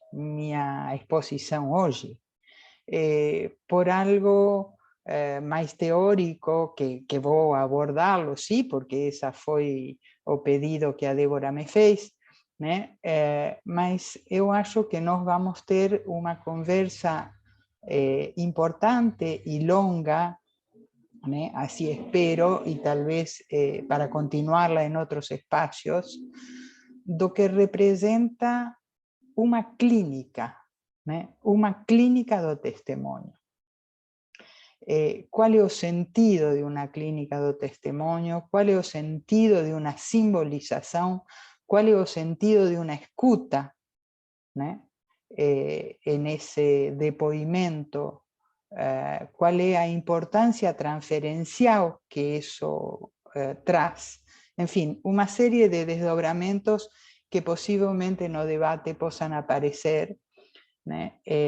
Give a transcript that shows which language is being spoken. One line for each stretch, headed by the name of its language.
Portuguese: minha exposição hoje. Por algo mais teórico, que vou abordá-lo, sim, porque esse foi o pedido que a Débora me fez, né? Mas eu acho que nós vamos ter uma conversa importante e longa, né?
Spanish: Así espero, y tal vez para continuarla en otros espacios,
Portuguese: do que
Spanish: representa una clínica, né?
Portuguese: Uma clínica do testemunho. Qual é o sentido de uma clínica do testemunho? Qual é o sentido de uma simbolização? Qual é o sentido de uma escuta, né?
Spanish: En ese
Portuguese: depoimento,
Spanish: cuál es la importancia transferencial que eso
Portuguese: traz.
Spanish: En fin, una serie de desdobramientos que posiblemente no debate puedan aparecer, ¿no?